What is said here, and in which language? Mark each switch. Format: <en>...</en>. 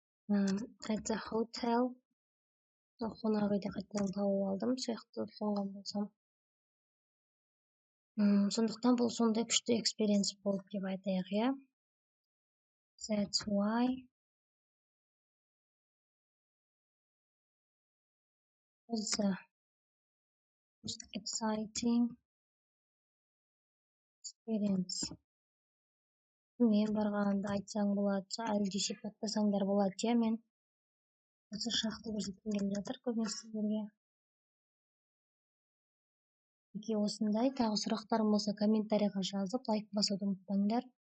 <en>At the hotel.</en> <kk>Қонақүйде қайтадан тауып алдым. Сияқты соңған болсам. Сондықтан бұл сондай күшті экспириенс болып деп айтайық, иә.</kk> <en>That's why it's the most exciting experience.</en> <kk>Мен барғанды айтсаң болады, әлде сипаттасаңдар болады, иә. Мен осы шақты көрсеткім келіп жатыр көбінесе сіздерге. Егер осындай тағы сұрақтарым болса, комментарийға жазып, лайк басуды ұмытпаңдар.</kk>